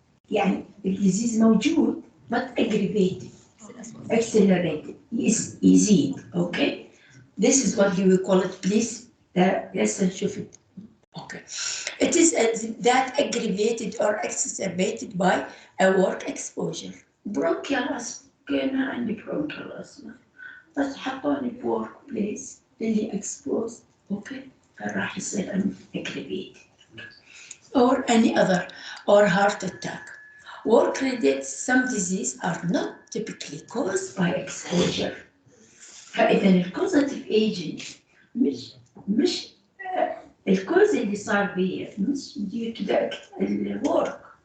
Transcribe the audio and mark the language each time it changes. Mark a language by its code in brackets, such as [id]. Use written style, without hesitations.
[ar] يعني الديزيز موجود [en] but aggravated, accelerated, [ar] يزيد, okay? [en] This is what you will call it, please. Let's [ar] نشوف [en] it. Okay. It is that aggravated or exacerbated by a work exposure. Bronchial asthma. [ar] كان عندي bronchial asthma. بس حطوني في [en] work place [ar] اللي exposed. Okay. فراح يصير aggravated. [en] Or any other, or heart attack. Work-related some disease are not typically caused by exposure. [ar] فإذا الكوزاتيف ايجنت مش الكوز اللي صار بي مش [en] due to the work.